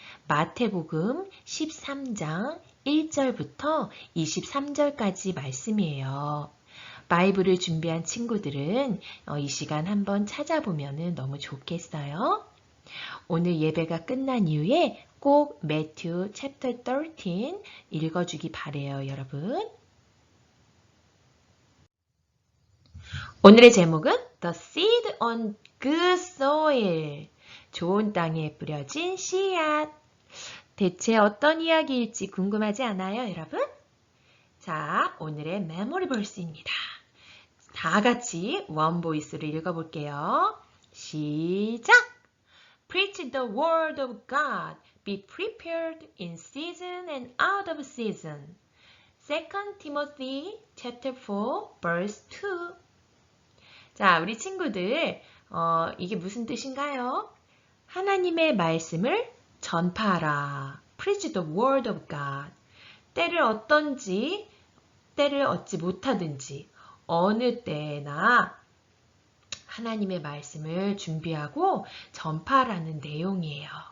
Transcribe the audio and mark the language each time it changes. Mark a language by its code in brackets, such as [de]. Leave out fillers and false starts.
[ko] 마태복음 13장 1절부터 23절까지 말씀이에요. 바이블을 준비한 친구들은 이 시간 한번 찾아보면 너무 좋겠어요. 오늘 예배가 끝난 이후에 꼭 Matthew chapter 13 읽어주기 바래요, 여러분. [en] 오늘의 제목은 The Seed on Good Soil. [ko] 좋은 땅에 뿌려진 씨앗. 대체 어떤 이야기일지 궁금하지 않아요, 여러분? 자, 오늘의 메모리 벌스입니다. 다 같이 원 보이스로 읽어볼게요. 시작! [en] Preach the word of God. Be prepared in season and out of season. 2 Timothy chapter 4 verse 2. [ko] 자, 우리 친구들, 이게 무슨 뜻인가요? 하나님의 말씀을 전파하라. [en] Preach the word of God. [ko] 때를 어떤지, 때를 얻지 못하든지, 어느 때나 하나님의 말씀을 준비하고 전파하라는 내용이에요.